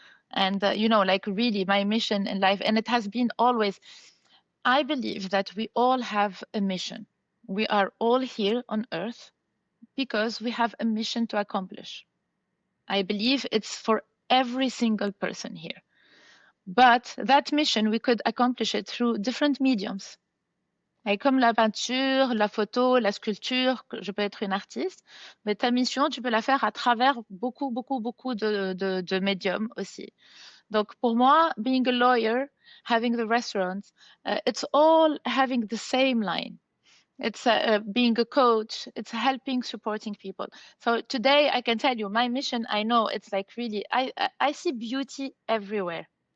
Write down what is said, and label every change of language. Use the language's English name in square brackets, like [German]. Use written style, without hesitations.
[English] And you know, like really my mission in life, and it has been always, I believe that we all have a mission. We are all here on earth because we have a mission to accomplish. I believe it's for every single person here. But that mission, we could accomplish it through different mediums. [French] Et comme la peinture, la photo, la sculpture, je peux être une artiste, mais ta mission, tu peux la faire à travers beaucoup de médiums aussi. Donc pour moi, [English] being a lawyer, having the restaurant, it's all having the same line. It's being a coach, it's helping, supporting people. So today I can tell you my mission, I know it's like really, I see beauty everywhere.